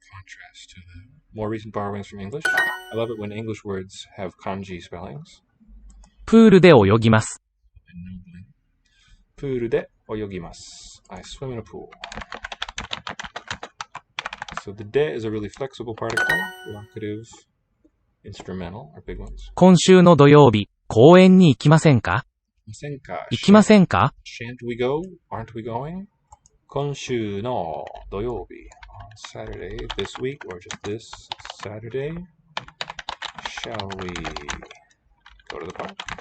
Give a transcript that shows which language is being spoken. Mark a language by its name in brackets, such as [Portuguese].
[English] contrast to the more recent borrowings from English. I love it when English words have kanji spellings. [Japanese] プールで泳ぎます。プールで泳ぎます. [English] I swim in a pool. So the de is a really flexible particle. Locative, instrumental are big ones. [Japanese] 今週の土曜日、公園に行きませんか？行きませんか？ [English] Shan't we go? Aren't we going? [Japanese] 今週の土曜日 [English] on Saturday this week or just this Saturday. Shall we go to the park?